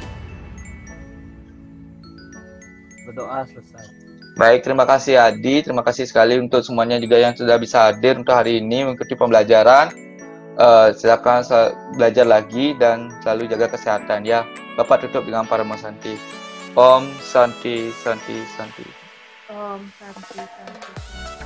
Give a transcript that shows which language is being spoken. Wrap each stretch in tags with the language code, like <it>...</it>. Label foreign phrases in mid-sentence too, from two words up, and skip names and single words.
<id>Berdoa selesai. Baik, terima kasih Adi, terima kasih sekali untuk semuanya juga yang sudah bisa hadir untuk hari ini mengikuti pembelajaran. Silakan belajar lagi dan selalu jaga kesehatan ya. Bapak tutup dengan Paramo Santi.</id> <sa>Om Santi Santi Santi. Om Santi Santi.</sa>